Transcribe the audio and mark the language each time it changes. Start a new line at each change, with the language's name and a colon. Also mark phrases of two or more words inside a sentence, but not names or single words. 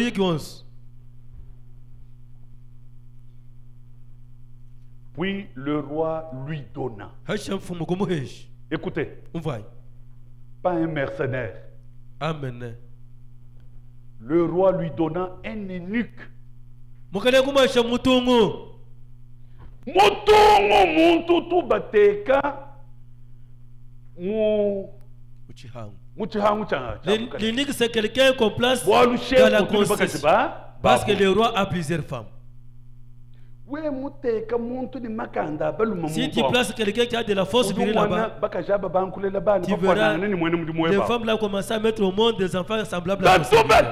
French: Puis le roi lui donna. Écoutez, pas un mercenaire. Amen. Le roi lui donna un eunuque.
Luba-Katanga: Mutungu muntu tubateka
French: L'eunuque c'est quelqu'un qu'on place dans la conscience. Parce que le roi a plusieurs femmes. Si tu places quelqu'un qui a de la force virile là-bas, tu verras les femmes là commencer à mettre au monde des enfants semblables à toi.